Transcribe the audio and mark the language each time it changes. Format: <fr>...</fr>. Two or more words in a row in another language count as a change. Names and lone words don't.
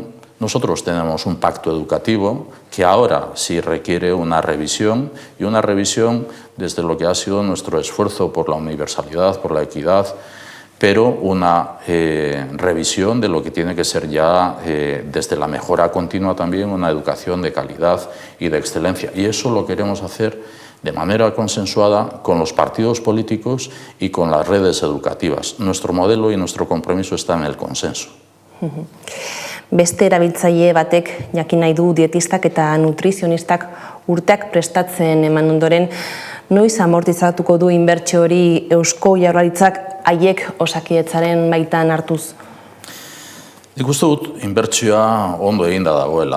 <es>Nosotros tenemos un pacto educativo que ahora sí requiere una revisión, y una revisión desde lo que ha sido nuestro esfuerzo por la universalidad, por la equidad, pero una revisión de lo que tiene que ser ya, desde la mejora continua también, una educación de calidad y de excelencia. Y eso lo queremos hacer de manera consensuada con los partidos políticos y con las redes educativas. Nuestro modelo y nuestro compromiso está en el consenso.</es> <eu>Beste erabiltzaile batek jakin nahi du dietistak eta nutrizionistak urteak prestatzen eman ondoren, noiz amortizatuko du inbertsio hori Eusko Jaurlaritzak haiek Osakidetzaren baitan hartuz? Nik uste dut inbertsioa ondo eginda dagoela.</eu>